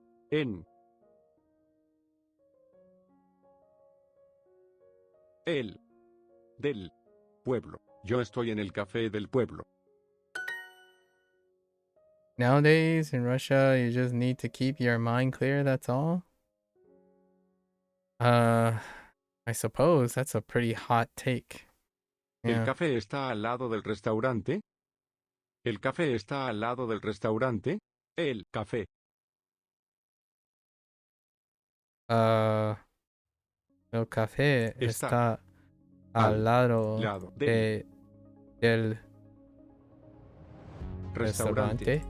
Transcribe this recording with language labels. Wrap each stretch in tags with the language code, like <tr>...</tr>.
<es>En. El. Del. Pueblo. Yo estoy en el café del pueblo.</es> <en>Nowadays in Russia, you just need to keep your mind clear, that's all. I suppose that's a pretty hot take.</en> <es>¿El</es> <en>Yeah.</en> <es>café está al lado del restaurante? ¿El café está al lado del restaurante? El café. El café está al lado del restaurante.</es>